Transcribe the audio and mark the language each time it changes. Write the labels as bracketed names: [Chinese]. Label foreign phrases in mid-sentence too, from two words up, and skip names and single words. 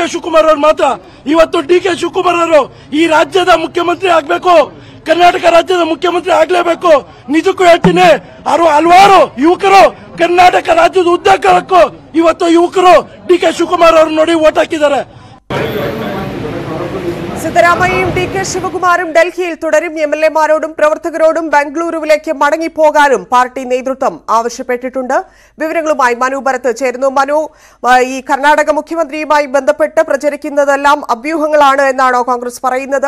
[Kannada] ಶಿವಕುಮಾರ್ ಅವರು ಮಾತ್ರ. ಇವತ್ತು ಡಿ.ಕೆ. ಶಿವಕುಮಾರ್ ಅವರು ಈ ರಾಜ್ಯದ ಮುಖ್ಯಮಂತ್ರಿ ಆಗ್ಬೇಕು, ಕರ್ನಾಟಕ ರಾಜ್ಯದ ಮುಖ್ಯಮಂತ್ರಿ ಆಗ್ಲೇಬೇಕು. ನಿಜಕ್ಕೂ ಹೇಳ್ತೀನಿ, ಹಲವಾರು ಯುವಕರು ಕರ್ನಾಟಕ ರಾಜ್ಯದ ಉದ್ಯೋಗಕ್ಕೂ ಇವತ್ತು ಯುವಕರು ಡಿ.ಕೆ. ಶಿವಕುಮಾರ್ ಅವರು ನೋಡಿ ವೋಟ್ ಹಾಕಿದ್ದಾರೆ. [Malayalam] സിദ്ധരാമയ്യയും ഡി.കെ. ശിവകുമാറും ഡൽഹിയിൽ തുടരും. എംഎൽഎമാരോടും പ്രവർത്തകരോടും ബംഗളൂരുവിലേക്ക് മടങ്ങിപ്പോകാനും പാർട്ടി നേതൃത്വം ആവശ്യപ്പെട്ടിട്ടുണ്ട്. വിവരങ്ങളുമായി മനു ഭരത് ചേരുന്നു. മനു, ഈ കർണാടക മുഖ്യമന്ത്രിയുമായി ബന്ധപ്പെട്ട് പ്രചരിക്കുന്നതെല്ലാം അഭ്യൂഹങ്ങളാണ് എന്നാണോ കോൺഗ്രസ് പറയുന്നത്?